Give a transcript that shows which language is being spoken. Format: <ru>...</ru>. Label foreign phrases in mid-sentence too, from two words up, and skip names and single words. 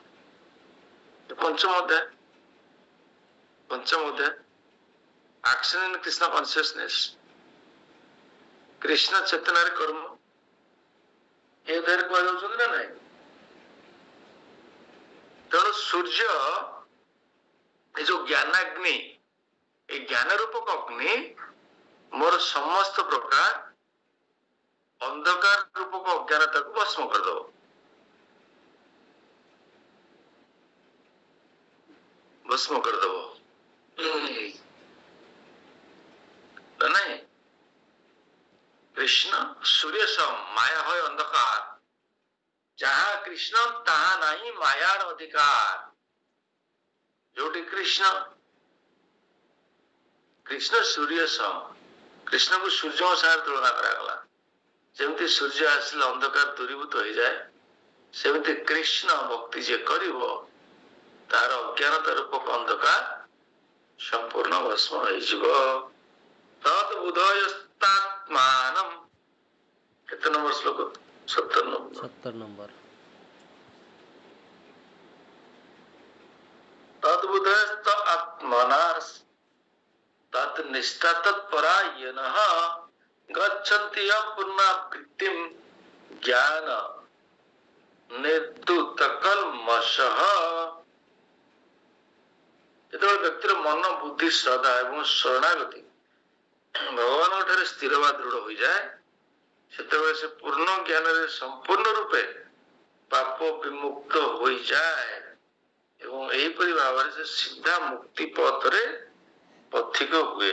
<or>ପଞ୍ଚମ ଅଧ୍ୟାୟ</or> <en>Action in Krishna Consciousness,</en> <or>କୃଷ୍ଣ ଚେତନାରେ କର୍ମ, ଏ ଅଧ୍ୟାୟରେ କୁହାଯାଉଛନ୍ତି ନା ନାଇଁ। ତେଣୁ ସୂର୍ଯ୍ୟ ଏ ଯୋଉ ଜ୍ଞାନାଗ୍ନି, ଏଇ ଜ୍ଞାନ ରୂପକ ଅଗ୍ନି ମୋର ସମସ୍ତ ପ୍ରକାର ଅନ୍ଧକାର ରୂପକ ଅଜ୍ଞାନତାକୁ ଭସ୍ମ କରିଦେବ। ভস্ম କରିଦେବ ନାଇଁ।</or> <bn>কৃষ্ণ সূর্য সম মায়া হয় অন্ধকার, যাহা কৃষ্ণ তাহা নাই মায়ার অধিকার।</bn> <or>ଯୋଉଠି କୃଷ୍ଣ,</or> <bn>কৃষ্ণ সূর্য সম,</bn> <or>কৃষ্ণକୁ ସୂର୍ଯ୍ୟଙ୍କ ସାଙ୍ଗରେ ତୁଳନା କରାଗଲା। ଯେମିତି ସୂର୍ଯ୍ୟ ଆସିଲେ ଅନ୍ଧକାର ଦୂରୀଭୂତ ହେଇଯାଏ, ସେମିତି କୃଷ୍ଣ ଭକ୍ତି ଯିଏ କରିବ ତାର ଅଜ୍ଞାନତା ରୂପକ ଅନ୍ଧକାର ସମ୍ପୂର୍ଣ୍ଣ ଭସ୍ମ ହେଇଯିବ। ତତ୍ ବୁଧୟସ୍ତାତ୍ମାନମ୍, କେତେ ନମ୍ବର ଶ୍ଲୋକ? 70 নম্বর।</or> <sa>तद बुधस्त आत्मनास तत् निष्ठा तत्परायणः गच्छन्ति पुनरावृत्तिं ज्ञान निर्धूत कल्मषः।</sa> <or>ଯେତେବେଳେ ବ୍ୟକ୍ତିର ମନ, ବୁଦ୍ଧି, ଶ୍ରଦ୍ଧା ଏବଂ ଶରଣାଗତି ଭଗବାନଙ୍କ ଠାରେ ସ୍ଥିର ବା ଦୃଢ ହୋଇଯାଏ, ସେତେବେଳେ ସେ ପୂର୍ଣ୍ଣ ଜ୍ଞାନରେ ସମ୍ପୂର୍ଣ୍ଣ ରୂପେ ପାପ ବିମୁକ୍ତ ହୋଇଯାଏ ଏବଂ ଏହିପରି ଭାବରେ ସେ ସିଧା ମୁକ୍ତି ପଥରେ ପଥିକ ହୁଏ।</or>